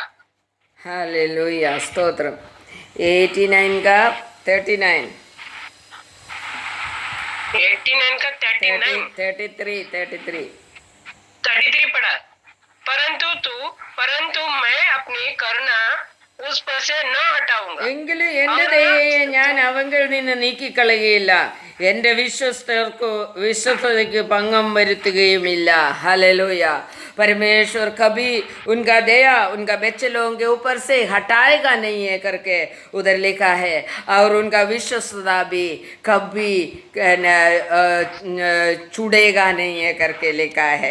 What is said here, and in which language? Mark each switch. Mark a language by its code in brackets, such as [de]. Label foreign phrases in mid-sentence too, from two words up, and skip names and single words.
[hi] हालेलुया. स्तोत्रम. 89 का 39. 89 का 39 33 पढ़ा। परंतु मैं अपनी करुणा उस पर से न हटाऊंगा, [ml] എങ്കിലും എൻ്റെ ദയയെ ഞാൻ അവങ്കിൽ നിന്ന് നീക്കിക്കളയുകയില്ല, എൻ്റെ വിശ്വസ്തതയ്ക്ക് ഭംഗം വരുത്തുകയുമില്ല. [hi] हालेलुया. परमेश्वर कभी उनका दया उनका बच्चे लोगों के ऊपर से हटाएगा नहीं है करके उधर लिखा है, और उनका विश्वस्तता भी कभी छूटेगा नहीं है करके लिखा है।